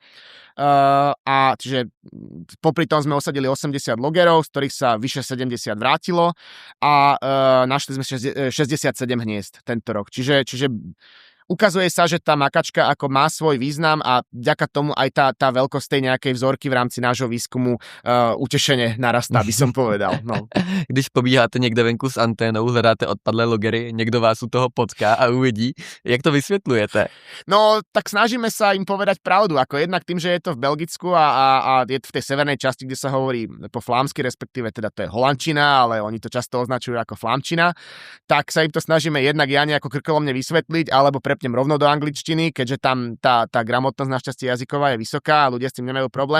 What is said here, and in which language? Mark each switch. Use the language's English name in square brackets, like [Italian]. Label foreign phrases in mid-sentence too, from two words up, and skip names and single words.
[Slovak] A čiže popri tom sme osadili 80 logerov, z ktorých sa vyše 70 vrátilo a našli sme 67 hniezd tento rok. Čiže ukazuje sa, že tá makačka ako má svoj význam a vďaka tomu aj tá veľkosť tej nejakej vzorky v rámci nášho výskumu utešene narastá, by som povedal. No. [Czech] Když pobíháte někde venku s anténou, hledáte odpadlé logery, někdo vás u toho potká a uvidí, jak to vysvětlujete? [Slovak] No, tak snažíme sa im povedať pravdu, ako jednak tým, že je to v Belgicku a je to v tej severnej časti, kde sa hovorí po flámsky, respektíve teda to je holandčina, ale oni to často označujú ako flámčina, tak sa im to snažíme jednak ja nejako krkolomne vysvetliť, alebo prepnem rovno do angličtiny, keďže tam tá gramotnosť našťastie jazyková je vysoká a ľudia s tým nemajú problém.